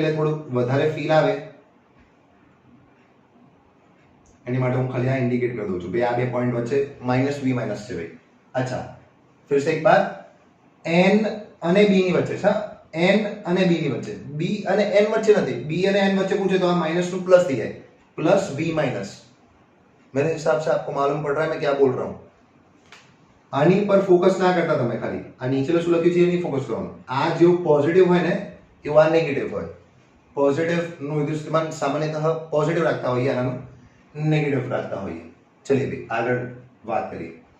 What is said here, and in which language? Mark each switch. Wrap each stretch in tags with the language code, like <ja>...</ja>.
<gu>એટલે થોડું વધારે ફીલ આવે એની માટે હું ખાલી આ ઇન્ડિકેટ કરી દઉં છું. આ બે પોઈન્ટ વચ્ચે -v માઇનસ છે ભાઈ. અચ્છા,</gu> <hi>ફિર સે એક બાર,</hi> <gu>n અને b ની વચ્ચે છે, n અને b ની વચ્ચે, b અને n વચ્ચે નથી. b અને n વચ્ચે</gu> <hi>पूछे तो माइनस टू प्लस दिया है, प्लस v माइनस. मेरे हिसाब से आपको मालूम पड़ रहा है मैं क्या बोल रहा हूँ.</hi> <gu>આની પર ફોકસ ના કરતા તમે, ખાલી આ નીચે શું લખ્યું છે એની ફોકસ કરવાનું. આ જેવું પોઝિટિવ હોય ને એવું આ નેગેટિવ હોય. પોઝિટિવ નું વિદ્યુત સ્થિતિમાન સામાન્યતઃ પોઝિટિવ રાખતા હોઈએ, આનું નેગેટિવ રાખતા હોઈએ. ચલિए ભાઈ આગળ વાત કરીએ.</gu>